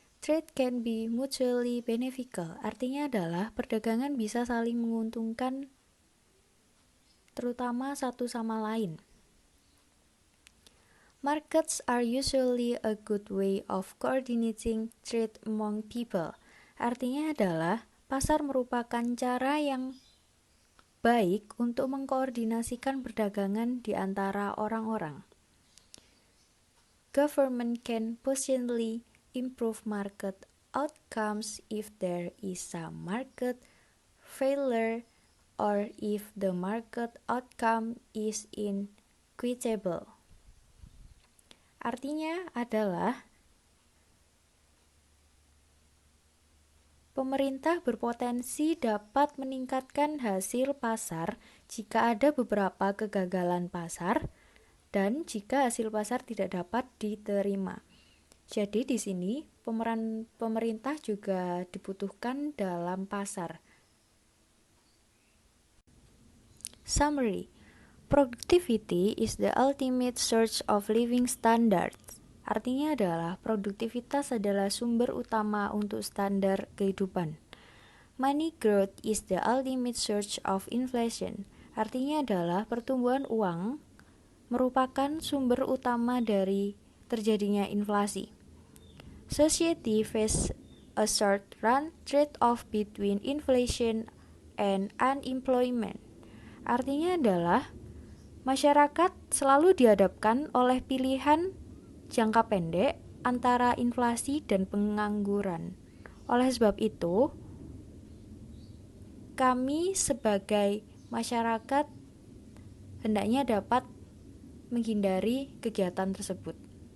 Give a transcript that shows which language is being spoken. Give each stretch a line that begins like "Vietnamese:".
English: Trade can be mutually beneficial.
Indonesian: Artinya adalah perdagangan bisa saling menguntungkan terutama satu sama lain.
English: Markets are usually a good way of coordinating trade among people.
Indonesian: Artinya adalah pasar merupakan cara yang baik untuk mengkoordinasikan perdagangan di antara orang-orang.
English: Government can potentially improve market outcomes if there is some market failure or if the market outcome is inequitable.
Indonesian: Artinya adalah pemerintah berpotensi dapat meningkatkan hasil pasar jika ada beberapa kegagalan pasar dan jika hasil pasar tidak dapat diterima. Jadi di sini pemeran pemerintah juga dibutuhkan dalam pasar.
English: Summary. Productivity is the ultimate source of living standards.
Indonesian: Artinya adalah produktivitas adalah sumber utama untuk standar kehidupan.
English: Money growth is the ultimate source of inflation.
Indonesian: Artinya adalah pertumbuhan uang merupakan sumber utama dari terjadinya inflasi.
English: Society faces a short-run trade-off between inflation and unemployment.
Indonesian: Artinya adalah masyarakat selalu dihadapkan oleh pilihan jangka pendek antara inflasi dan pengangguran. Oleh sebab itu, kami sebagai masyarakat hendaknya dapat menghindari kegiatan tersebut.